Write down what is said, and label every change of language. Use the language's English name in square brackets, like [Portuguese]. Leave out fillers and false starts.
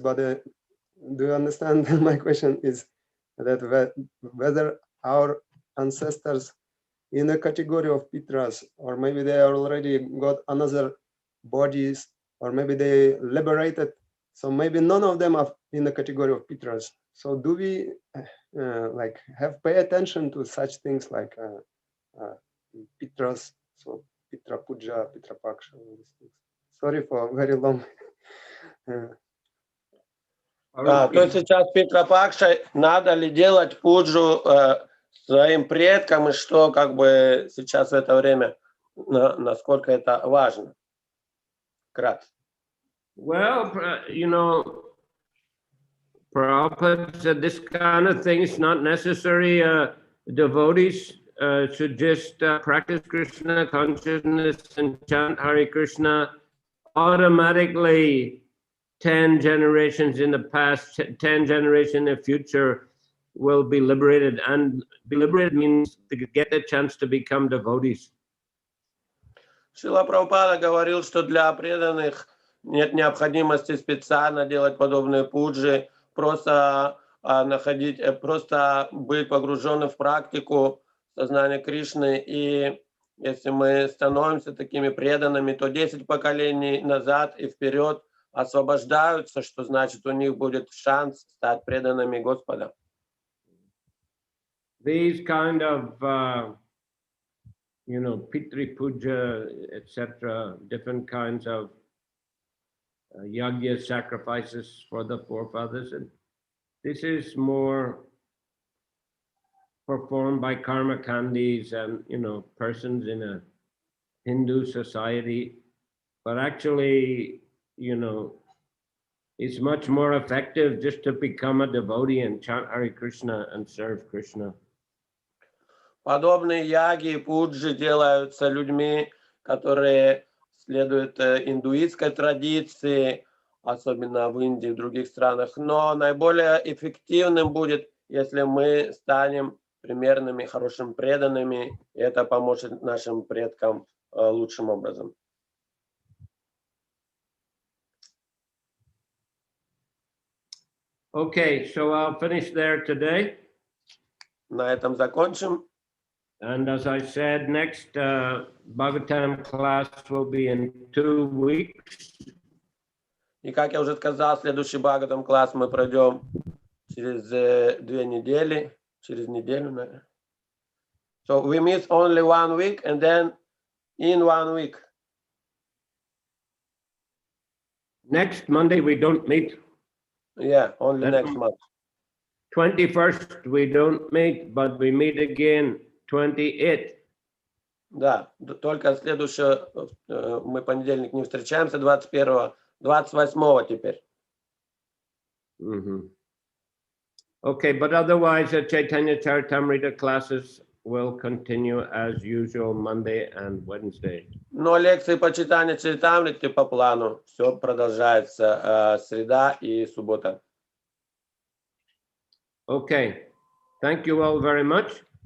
[English] But do you understand? My question is that whether our ancestors in the category of Pitras, or maybe they already got another bodies, or maybe they liberated. So maybe none of them are in the category of Pitras. So do we like pay attention to such things like Pitras, so Pitra Puja, Pitra Paksha, all these things. Sorry for very long. [Russian] Да, то сейчас Питра Пакша, надо ли делать пуджу своим предкам, и что как бы сейчас в это время, насколько это важно? Кратко. [English] Well, you know, Prabhupada said this kind of thing is not necessary. Devotees should just practice Krishna consciousness and chant Hare Krishna. Automatically, 10 generations in the past, 10 generations in the future will be liberated. And be liberated means to get the chance to become devotees. [Russian] Шрила Прабхупада говорил, что для преданных нет необходимости специально делать подобные пуджи, просто просто быть погруженным в практику сознания Кришны. И если мы становимся такими преданными, то 10 поколений назад и вперед освобождаются, что значит у них будет шанс стать преданными Господа. [English] These kind of you know, Pitri Puja, etc., different kinds of yagya sacrifices for the forefathers. And this is more performed by karma kandis and, you know, persons in a Hindu society. But actually, you know, it's much more effective just to become a devotee and chant Hare Krishna and serve Krishna. [Russian] Подобные яги и пуджи делаются людьми, которые следует индуистской традиции, особенно в Индии и в других странах. Но наиболее эффективным будет, если мы станем примерными, хорошими преданными, и это поможет нашим предкам лучшим образом. [English] Okay, so I'll finish there today. [Russian] На этом закончим. [English] And as I said, next Bhagavatam class will be in 2 weeks. [Russian] И как я уже сказал, следующий Бхагаватам класс мы пройдем через 2 недели, через неделю, наверное. [English] So we miss only 1 week and then in 1 week. Next Monday we don't meet. Yeah, only Then next month. 21st we don't meet, but we meet again 28th. [Russian] Да, только следующее, мы понедельник не встречаемся, 21-го, 28-го теперь. [English] Okay, but otherwise the Chaitanya Charitamrita classes will continue as usual Monday and Wednesday. [Russian] Но лекции по читанию Чаритамрити по плану. Все продолжается среда и суббота. [English] Okay, thank you all very much.